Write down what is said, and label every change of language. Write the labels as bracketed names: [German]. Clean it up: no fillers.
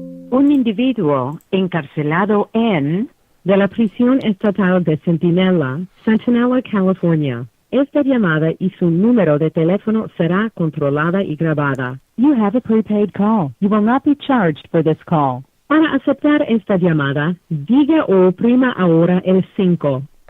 [Spanish] un individuo encarcelado en de la prisión estatal de Centinela, California. Esta llamada y su número de teléfono será controlada y grabada. [English] You have a prepaid call. You will not be charged for this call. [Spanish] Para aceptar esta llamada, diga o oprima ahora el 5.